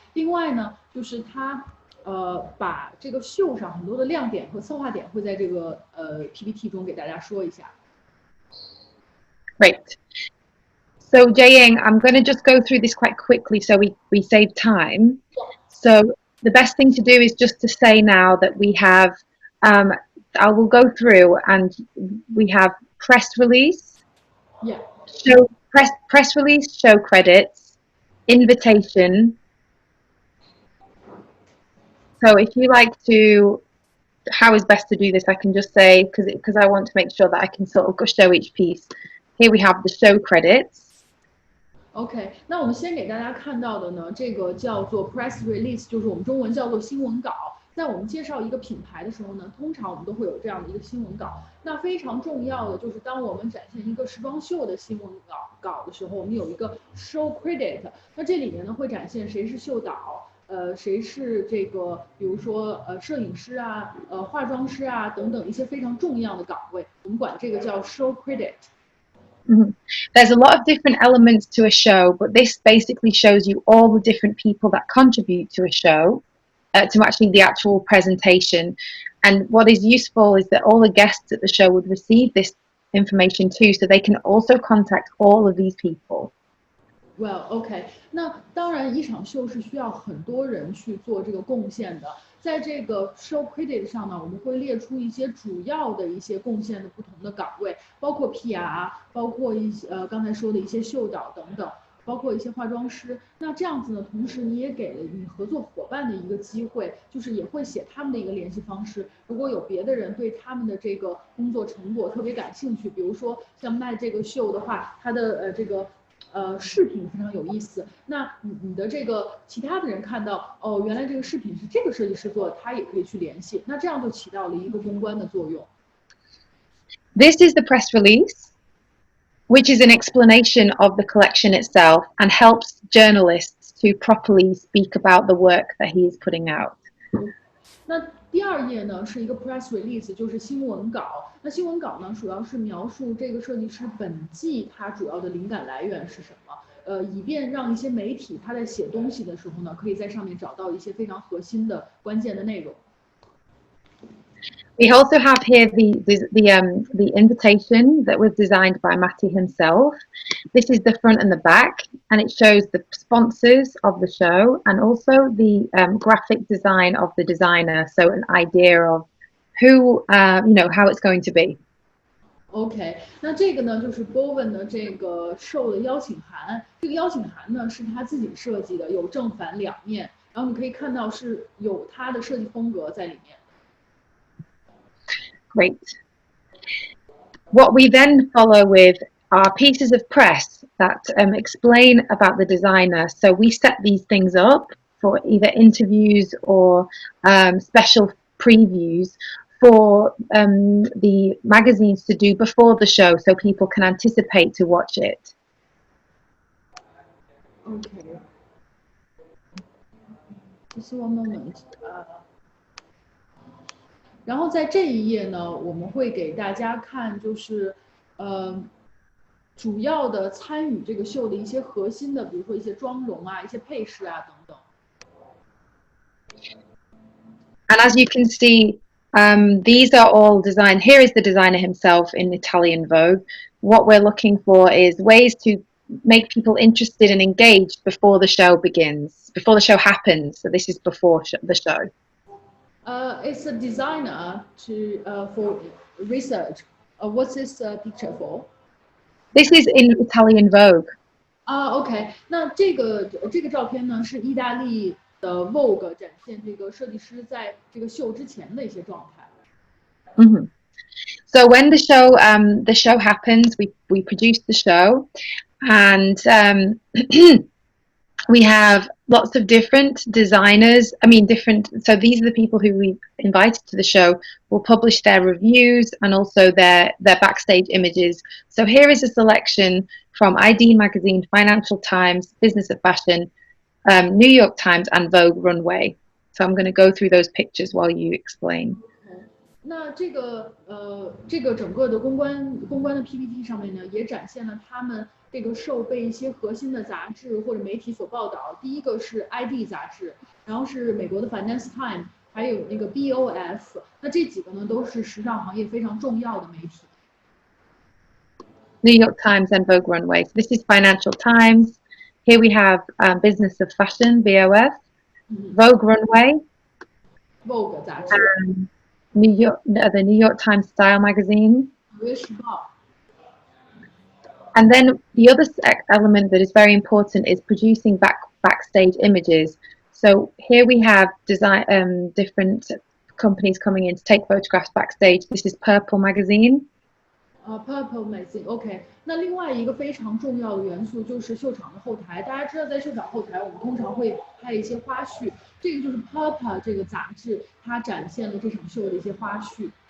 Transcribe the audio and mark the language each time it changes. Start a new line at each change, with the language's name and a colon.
Chinese: 另外呢，就是它把这个秀上很多的亮点和策划点会在这个PPT 中给大家说一下。
English: Great. So JIAYING, I'm going to just go through this quite quickly so we save time. So the best thing to do is just to say now that we have, I will go through and we have press release, Yeah. show press release, show credits, invitation. So if you like to, how is best to do this? I can just say, because I want to make sure that I can sort of show each piece. Here we have the show credits.
Chinese: OK，那我们先给大家看到的呢，这个叫做 press release， 就是我们中文叫做新闻稿。在我们介绍一个品牌的时候呢，通常我们都会有这样的一个新闻稿。那非常重要的就是，当我们展现一个时装秀的新闻稿的时候，我们有一个 show credit。那这里面呢会展现谁是秀导，谁是这个，比如说摄影师啊，化妆师啊等等一些非常重要的岗位，我们管这个叫 show credit。
English: There's a lot of different elements to a show, but this basically shows you all the different people that contribute to a show, to actually the actual presentation. And what is useful is that all the guests at the show would receive this information too, so they can also contact all of these people.
Chinese: Well, OK， 那当然，一场秀是需要很多人去做这个贡献的。在这个 show credit 上呢，我们会列出一些主要的一些贡献的不同的岗位，包括 PR， 包括一些刚才说的一些秀导等等，包括一些化妆师。那这样子呢，同时你也给了你合作伙伴的一个机会，就是也会写他们的一个联系方式。如果有别的人对他们的这个工作成果特别感兴趣，比如说像卖这个秀的话，它的这个视频非常有意思，那你的这个其他的人看到哦，原来这个视频是这个设计师做的，他也可以去联系，那这样就起到了一个公关的作用。
English: This is the press release, which is an explanation of the collection itself and helps journalists to properly speak about the work that he is putting out.
Chinese: 那第二页呢是一个 press release， 就是新闻稿。那新闻稿呢主要是描述这个设计师本季他主要的灵感来源是什么，以便让一些媒体他在写东西的时候呢，可以在上面找到一些非常核心的关键的内容。
English: We also have here the invitation that was designed by Matty himself. This is the front and the back, and it shows the sponsors of the show and also the graphic design of the designer, so an idea of who, how it's going to be.
Chinese: OK， 那这个呢就是 Bowen 的这个show的邀请函，这个邀请函呢是他自己设计的，有正反两面，然后你可以看到是有他的设计风格在里面。
English: Great. What we then follow with are pieces of press that explain about the designer. So we set these things up for either interviews or special previews for the magazines to do before the show, so people can anticipate to watch it. Okay. Just one moment.
Chinese: 然后在这一页呢，我们会给大家看，就是主要的参与这个秀的一些核心的，比如说一些妆容啊、一些配饰啊等等。
English: And as you can see, these are all designed. Here is the designer himself in Italian Vogue. What we're looking for is ways to make people interested and engaged before the show begins, before the show happens. So this is before the show. It's a designer for research. What's this picture for? This is in Italian Vogue.
Chinese: OK， 那这个照片呢是意大利的 Vogue 展现这个设计师在这个秀之前的一些状态。
English: Mm-hmm. So when the show happens, we produce the show, and We have lots of different designers. So these are the people who we've invited to the show. Will publish their reviews and also their backstage images. So here is a selection from ID Magazine, Financial Times, Business of Fashion, New York Times, and Vogue Runway. So I'm going to go through those pictures while you explain.
Chinese: 那这个整个的公关的 PPT 上面呢，也展现了他们这个受被一些核心的杂志或者媒体所报道。第一个是 ID 杂志，然后是美国的 Finance Times， 还有那个 BOF。那这几个呢，都是时尚行业非常重要的媒体。
English: New York Times and Vogue Runway. So this is Financial Times. Here we have Business of Fashion, BOF, Vogue Runway,
Chinese: Vogue 杂志。
English: the New York Times Style Magazine.
Chinese: 纽约时报。
English: And then the other element that is very important is producing backstage images. So here we have different companies coming in to take photographs backstage. This is Purple Magazine. Purple Magazine，OK。
Chinese: 那另外一个非常重要的元素就是秀场的后台。大家知道，在秀场后台，我们通常会拍一些花絮。这个就是 Purple 这个杂志，它展现了这场秀的一些花絮。